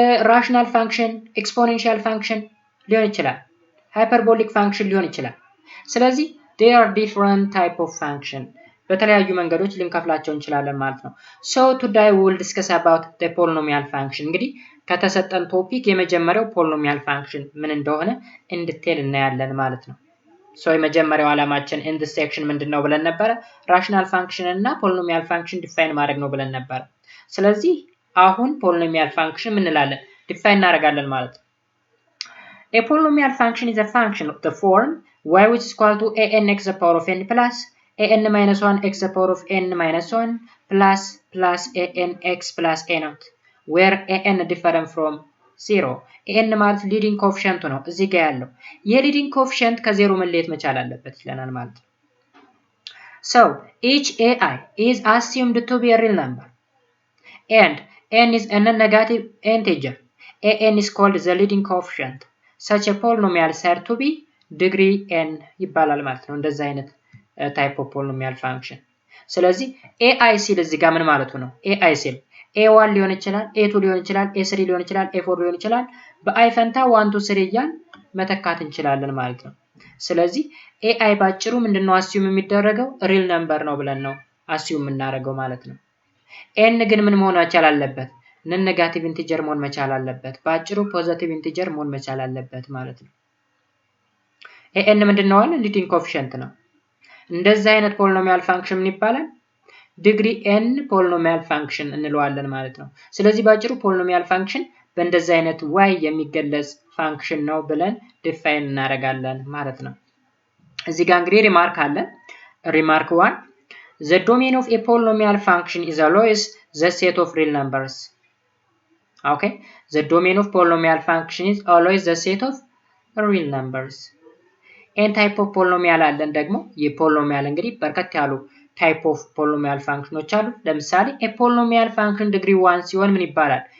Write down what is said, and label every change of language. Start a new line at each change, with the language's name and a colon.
Amharic: ራሽናል ፋንክሽን፣ ኤክስፖኔንሻል ፋንክሽን ሊሆን ይችላል፣ ሃይፐርቦሊክ ፋንክሽን ሊሆን ይችላል። ስለዚህ
English: they are different type of function
Amharic: በተለያዩ መንገዶች ልንከፍላቸው እንችላለን ማለት ነው።
English: so today we will discuss about the polynomial function
Amharic: እንግዲህ ከተሰጠን ቶፒክ የመጀመሪያው ፖሊኖሚያል ፋንክሽን ምን እንደሆነ
English: in detail
Amharic: እናያለን ማለት ነው። so የመጀመሪያው ዓላማችን
English: in this section
Amharic: ምንድነው ብለን ነበረ? ራሽናል ፋንክሽን እና ፖሊኖሚያል ፋንክሽን ዲፋይን ማድረግ ነው ብለን ነበረ። ስለዚህ አሁን ፖሊኖሚያል ፋንክሽን ምን እንላለን? ዲፋይን እናደርጋለን ማለት ነው።
English: A polynomial function is a function of the form y which is equal to an x the power of n plus an minus 1 x the power of n minus 1 plus an x plus a naught where an different from 0
Amharic: an ማለት ሊዲንግ ኮኤፊሺየንቱ ነው እዚህ ጋር ያለው የሊዲንግ ኮኤፊሺየንት ከዜሮ መለየት መቻል አለበት ይለናል ማለት ነው።
English: so each ai is assumed to be a real number and n is a non-negative integer. an is called the leading coefficient. such a polynomial said to be degree n
Amharic: ይባላል ማለት ነው። እንደዛ አይነት ታይፕ ኦፍ ፖሊኖሚያል ፋንክሽን። ስለዚህ ai ሲል እዚህ ጋር ምን ማለቱ ነው? ai ሲል a1 ሊሆን ይችላል፣ a2 ሊሆን ይችላል፣ a3 ሊሆን ይችላል፣ a4 ሊሆን ይችላል። በአይ ፈንታ 1 2 3 እያልን መተካት እንችላለን ማለት ነው። ስለዚህ ai ባጭሩ ምንድነው አስዩም የሚደረገው? ሪል ነምበር ነው ብለን ነው አስዩም የምናደርገው ማለት ነው። n ግን ምን መሆን መቻል አለበት? ነን ኔጋቲቭ ኢንቲጀር መሆን መቻል አለበት። ባጭሩ ፖዚቲቭ ኢንቲጀር መሆን መቻል አለበት ማለት ነው። an ምንድነው አለ? ሊዲንግ ኮኤፊሺየንት ነው። እንደዚህ አይነት ፖሊኖሚያል ፋንክሽን ምን ይባላል? ዲግሪ n ፖሊኖሚያል ፋንክሽን እንለዋለን ማለት ነው። ስለዚህ ባጭሩ ፖሊኖሚያል ፋንክሽን በእንደዚህ አይነት y የሚገለጽ ፋንክሽን ነው ብለን ዲፋይን እናደርጋለን ማለት ነው። እዚህ ጋር እንግዲህ ሪማርክ አለ። ሪማርክ 1
English: the domain of a polynomial function is always the set of real numbers. okay, the domain of polynomial function is always the set of real numbers. n type of polynomial
Amharic: አለን ደግሞ የፖሊኖሚያል እንግዲህ በርከት ያሉ ታይፕ ኦፍ ፖሊኖሚያል ፋንክሽኖች አሉ። ለምሳሌ
English: a polynomial function
Amharic: ዲግሪ 1 ሲሆን ምን ይባላል?